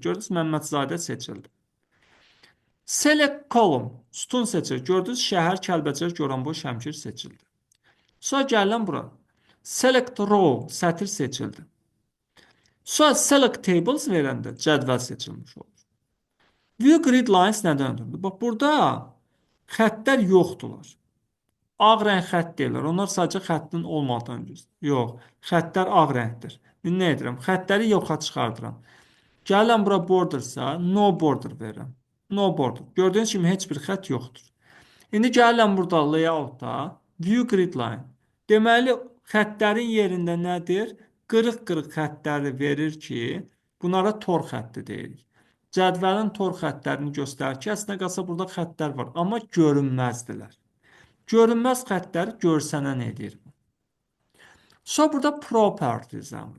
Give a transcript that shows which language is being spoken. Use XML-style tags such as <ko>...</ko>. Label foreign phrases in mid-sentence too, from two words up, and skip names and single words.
<az>Gördünüz, Məmmədzadə seçildi.</az> <en>Select column.</en> <az>Sütun seçir. Gördünüz, Şəhər, Kəlbəcər, Goranboy, Şəmkir seçildi. Sonra gələn bura.</az> <en>Select row.</en> <az>Sətir seçildi. Sonra</az> <en>select tables</en> <az>verəndə cədvəl seçilmiş olur.</az> <en>View grid lines</en> <az>nədən ötürüdür? Bax, burada xəttlər yoxdurlar. Ağ rəng xətt deyirlər. Onlar sadəcə xəttin olmadığını göstərir. Yox, xəttlər ağ rəngdir. İndi nə edirəm? Xəttləri yoxa çıxardıram. Gəlirəm bura bordersa,</az> <en>no border verirəm. No border.</en> <az>Gördüyünüz kimi heç bir xətt yoxdur. İndi gəlirəm burada layout-da</az> <en>view grid line.</en> <az>Deməli, xəttlərin yerində nədir? Qırıq-qırıq xəttləri verir ki, bunlara tor xətti deyirik. Cədvəlin tor xəttlərini göstərir ki, əslində qalsa burada xəttlər var, amma görünməzdilər. Görünməz xəttləri görsənən edir. Sonra burada properties əmri.</az>